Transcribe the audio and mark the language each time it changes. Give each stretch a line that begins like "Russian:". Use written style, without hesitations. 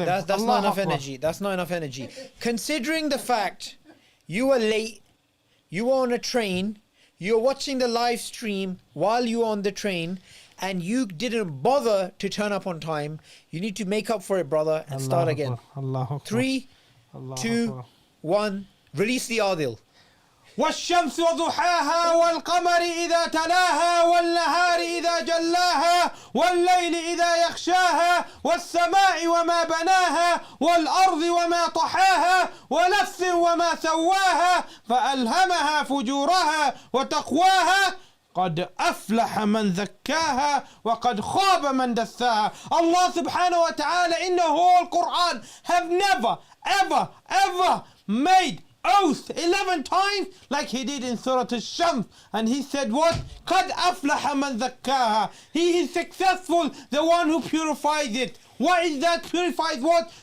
English: That's not enough energy. That's not enough energy. Considering the fact you were late, you were on a train, you're watching the live stream while you're on the train, and you didn't bother to turn up on time, you need to make up for it, brother, and start again. 3, 2, 1. Release the Adil.
Arabic: والشمس وضحاها والقمر إذا تلاها والنهار إذا جلاها والليل إذا يغشاها والسماء وما بناها والأرض وما طحاها ونفس وما سواها فألهمها فجورها وتقواها قد أفلح من ذكاها وقد خاب من دساها.
English: Allah subhanahu wa ta'ala in the whole Quran have never ever made oath 11 times like he did in Surah Al-Shams, and he said what?
Arabic: قد أفلح من ذكاها.
English: He is successful, the one who purifies it. What is that? Purifies what?